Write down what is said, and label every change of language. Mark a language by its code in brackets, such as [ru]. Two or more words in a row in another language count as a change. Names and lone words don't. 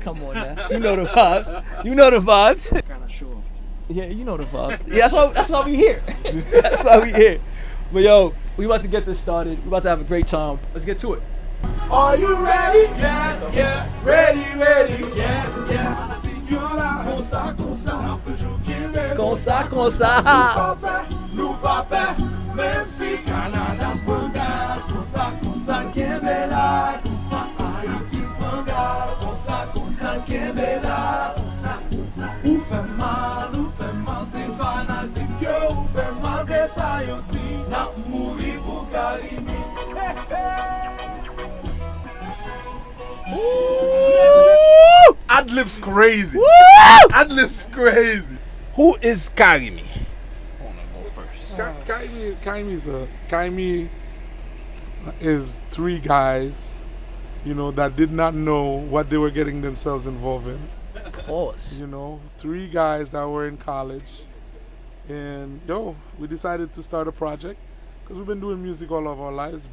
[en] Come on now. You know the vibes. You know the vibes. Kind of show off too. Yeah, you know the vibes. Yeah, that's why we here. That's why we here. But yo, we about to get this started. We about to have a great time. Let's get to it. Are you ready? Yeah. Ready, yeah. [ht] Comme ça. Comme ça. Nous pas peur, même si Canada prend gaz. Comme ça, Kembela. Comme ça, Haïti prend gaz. Comme ça, Kembela. Ou fait mal, c'est fanatique. Yo, ou fait mal, que ça yo dit. N'a mouri pour Carimi. [en] Ad-lib's crazy. Ad-lib's crazy. Who is Carimi? I want to go first. Carimi is three guys, that did not know what they were getting themselves involved in. Pause. Three guys that were in college, and we decided to start a project because we've been doing music all of our lives.